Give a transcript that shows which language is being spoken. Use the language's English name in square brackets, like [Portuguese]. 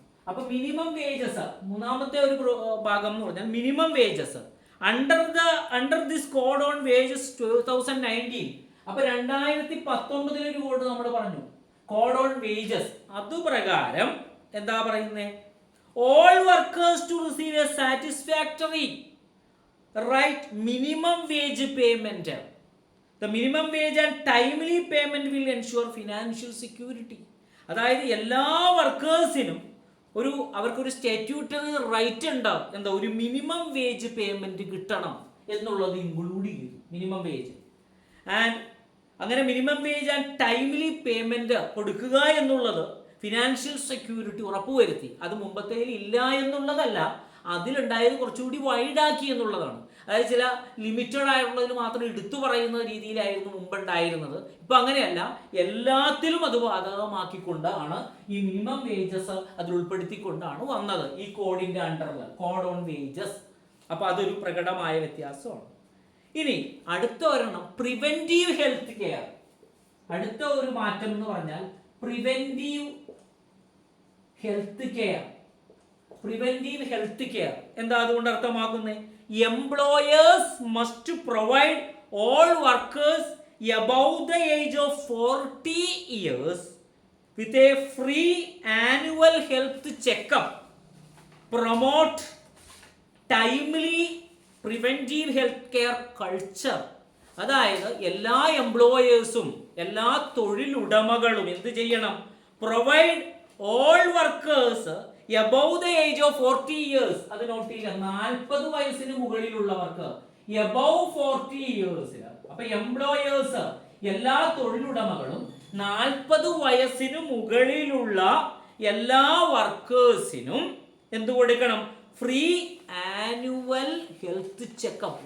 [Malayalam] അപ്പൊ minimum wages മൂന്നാമത്തെ ഒരു ഭാഗം എന്ന് പറഞ്ഞാൽ minimum wages [English] under this code on wages [Malayalam] 2019. അപ്പൊ 2019 ഒരു കോഡ് നമ്മൾ പറഞ്ഞു, കോഡ് ഓൺ വേജസ്. അതുപ്രകാരം എന്താ പറയുന്നത്? [English] All workers to receive a satisfactory write minimum wage payment. The minimum wage and timely payment will ensure financial security. [Malayalam] അതായത് എല്ലാ വർക്കേഴ്സിനും അവർക്കൊരു സ്റ്റാറ്റ്യൂട്ടറി റൈറ്റ് ഉണ്ടാവും. എന്താ, ഒരു മിനിമം വേജ് പേയ്മെന്റ് കിട്ടണം എന്നുള്ളത് ഇൻക്ലൂഡ് ചെയ്തു, മിനിമം വേജ്. ആൻഡ് അങ്ങനെ minimum wage and timely payment കൊടുക്കുക എന്നുള്ളത് ഫിനാൻഷ്യൽ സെക്യൂരിറ്റി ഉറപ്പുവരുത്തി. അത് മുമ്പത്തേൽ ഇല്ല എന്നുള്ളതല്ല, അതിലുണ്ടായത് കുറച്ചുകൂടി വൈഡാക്കി എന്നുള്ളതാണ്. അതായത് ചില ലിമിറ്റഡ് ആയിട്ടുള്ളതിൽ മാത്രം എടുത്തു പറയുന്ന രീതിയിലായിരുന്നു മുമ്പുണ്ടായിരുന്നത്. ഇപ്പൊ അങ്ങനെയല്ല, എല്ലാത്തിലും അത് ബാധകമാക്കിക്കൊണ്ടാണ് ഈ മിനിമം വേജസ് അതിൽ ഉൾപ്പെടുത്തിക്കൊണ്ടാണ് വന്നത് ഈ കോഡിന്റെ അണ്ടറിൽ, കോഡ് ഓൺ വേജസ്. അപ്പൊ അതൊരു പ്രകടമായ വ്യത്യാസമാണ്. ഇനി അടുത്ത ഒരെണ്ണം പ്രിവെന്റീവ് ഹെൽത്ത് കെയർ. അടുത്ത ഒരു മാറ്റം എന്ന് പറഞ്ഞാൽ preventive health care. Preventive health care എന്താ അതുകൊണ്ട് അർത്ഥമാക്കുന്നത്? [English] Employers must provide all workers above the age of 40 years with a free annual health checkup, promote timely preventive health care culture. [Malayalam] അതായത് എല്ലാ എംപ്ലോയേഴ്സും എല്ലാ തൊഴിലുടമകളും എന്ത് ചെയ്യണം? [English] Provide all workers above the age of 40 years. [Malayalam] അത് not ചെയ്യുക, 40 വയസ്സിന് മുകളിലുള്ളവർക്ക് [English] above 40 years. [Malayalam] അപ്പൊ employers എല്ലാ തൊഴിലുടമകളും 40 വയസ്സിന് മുകളിലുള്ള എല്ലാ വർക്കേഴ്സിനും എന്ത് കൊടുക്കണം? [English] Free annual health checkup.